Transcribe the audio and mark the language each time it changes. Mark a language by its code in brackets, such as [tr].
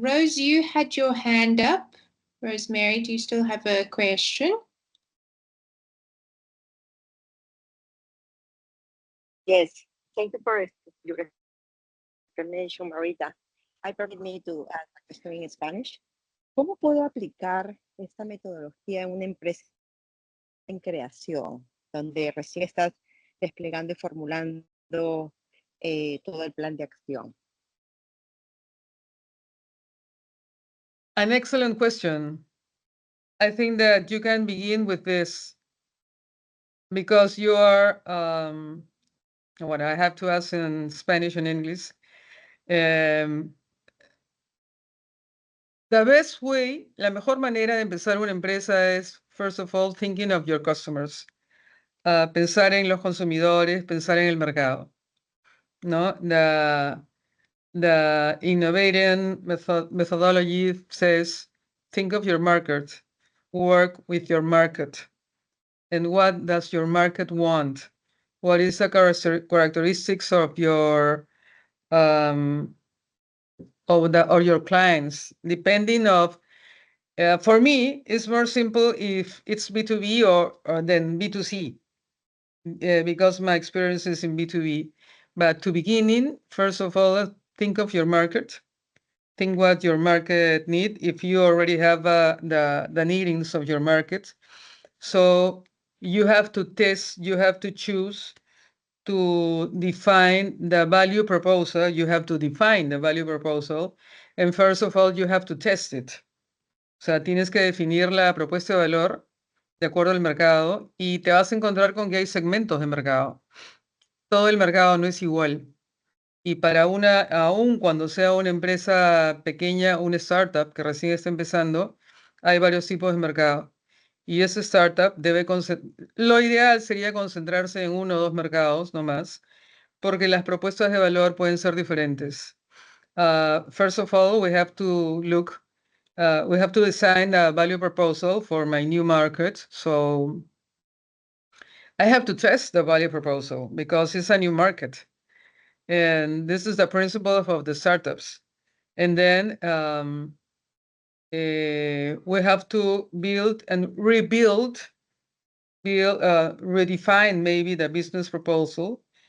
[en] Rose, you had your hand up. Rosemary, do you still have a question? Yes, thank you for your explanation, Marita. I permit me to ask a question in Spanish. [es] ¿Cómo puedo aplicar esta metodología en una empresa en creación, donde recién estás desplegando y formulando todo el plan de acción? [en] An excellent question. I think that you can begin with this because you are, what I have to ask in Spanish and English. The best way, [es] la mejor manera de empezar una empresa es, [en] first of all, thinking of your customers. [es] Pensar en los consumidores, pensar en el mercado, ¿no? [en] The innovating methodology says, think of your market, work with your market. And what does your market want? What is the characteristics of your or your clients? Depending of, for me, it's more simple if it's B2B or than B2C, because my experience is in B2B. But to beginning, first of all, think of your market. Think what your market need. If you already have the needings of your market, so you have to test. You have to choose to define the value proposal. You have to define the value proposal, and first of all, you have to test it. [es] O sea, tienes que definir la propuesta de valor de acuerdo al mercado y te vas a encontrar con que hay segmentos de mercado. Todo el mercado no es igual. Y para una, aún cuando sea una empresa pequeña, una startup que recién está empezando, hay varios tipos de mercado. Y ese startup debe, lo ideal sería concentrarse en uno o dos mercados, no más, porque las propuestas de valor pueden ser diferentes. [en] First of all, we have to look, we have to design a value proposal for my new market. So I have to test the value proposal because it's a new market. And this is the principle of the startups. And then we have to build and rebuild, redefine maybe the business proposal.